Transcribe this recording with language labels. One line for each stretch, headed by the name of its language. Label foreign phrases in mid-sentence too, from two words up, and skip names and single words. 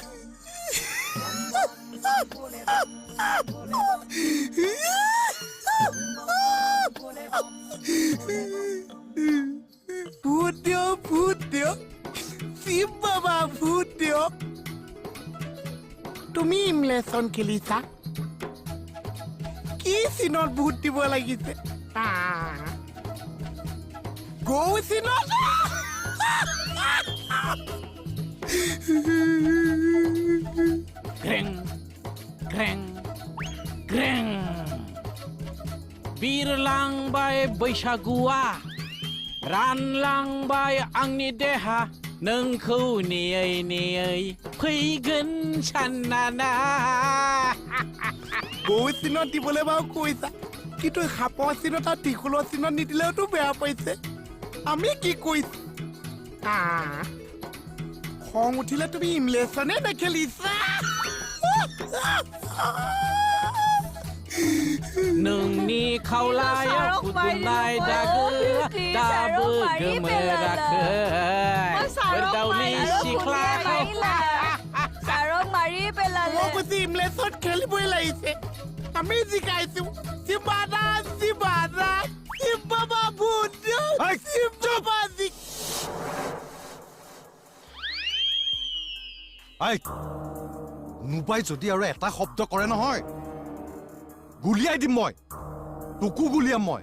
Assamese: ভূত দিয়ক শিৱ বাবা ভূত দিয়ক তুমি ইমলেশ্যন খেলিছা কি চিনত ভূত দিব লাগিছে গৌ চিনত গ্ৰেং গ্ৰেং গ্ৰেং
Bodo: बिरलांबाय बैसागुआ रानलांबाय आंनि देहा नोंखौ नेयै नेयै फैगोन साननाना
Assamese: গৌ চিনত দিবলৈ বাৰু কৈছা কিন্তু সাপৰ চিনত আৰু ত্ৰিশূলৰ চিনত নিদিলেওতো বেয়া পাইছে আমি কি কৈছো খং উঠিলে তুমি ইমলেশ্যনে নেখেলিছা
Bodo: नोंनि खावलायाव फुदुंनाय दागो दाबो गोमोराखै दाउनि सिख्लाखौ
Assamese: ছাৰক মাৰি পেলালে মই কৈছো ইমলেশ্যন খেলিবই লাগিছে আমি জিকাইছো শিৱাদা শিৱ বাবা ভূত শিৱ বাবা আই নোপাই যদি আৰু এটা শব্দ কৰে নহয় গুলিয়াই দিম মই তোকো গুলিয়াম মই